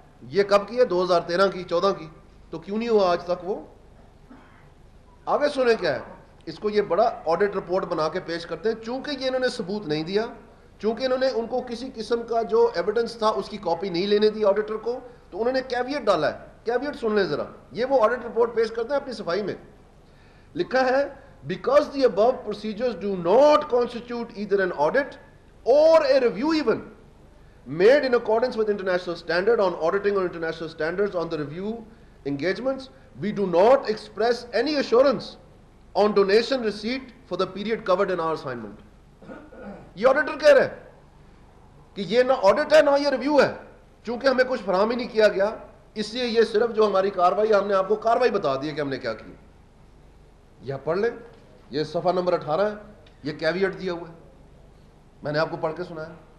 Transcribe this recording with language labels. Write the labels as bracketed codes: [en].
[ur] یہ کب کی ہے؟ 2013 کی, 14 کی. تو کیوں نہیں ہوا آج تک وہ؟ آگے سنیں کیا ہے. اس کو یہ بڑا آڈٹ رپورٹ بنا کے پیش کرتے ہیں. چونکہ یہ انہوں نے ثبوت نہیں دیا, چونکہ انہوں نے ان کو کسی قسم کا جو ایویڈنس تھا اس کی کاپی نہیں لینے دی آڈیٹر کو, تو انہوں نے کیویٹ ڈالا ہے. کیویٹ سن لیں ذرا. یہ وہ آڈٹ رپورٹ پیش کرتے ہیں اپنی صفائی میں. لکھا ہے [en] because the above procedures do not constitute either an audit or a review even made in accordance with international standard on auditing or international standards on the review engagements, we do not express any assurance on donation receipt for the period covered in our assignment. [ur] یہ auditor کہہ رہے ہیں کہ یہ نہ audit ہے نہ یہ ریویو ہے, چونکہ ہمیں کچھ فراہم ہی نہیں کیا گیا, اس لیے یہ صرف جو ہماری کاروائی, ہم نے آپ کو کاروائی بتا دی ہے کہ ہم نے کیا کی. یہ پڑھ لیں, یہ صفحہ نمبر 18 ہے, یہ کیویٹ دیا ہوا ہے, میں نے آپ کو پڑھ کے سنایا.